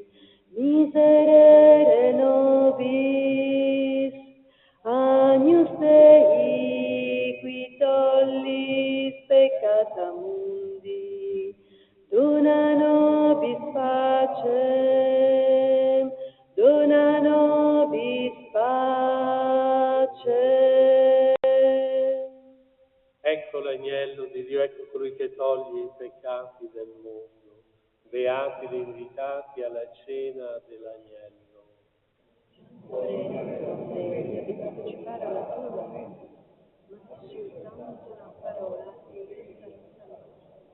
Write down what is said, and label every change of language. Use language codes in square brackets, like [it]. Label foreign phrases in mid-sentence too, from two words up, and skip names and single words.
[la] Miserere nobis, agnus Dei, qui tollis peccata mundi. Dona nobis pacem, dona nobis pacem. [it] Ecco l'agnello di Dio, ecco colui che toglie i peccati del mondo. Beati gli invitati alla cena dell'agnello. Signore, non sono degna di partecipare alla tua morte, ma soltanto una parola e io sarò salvato.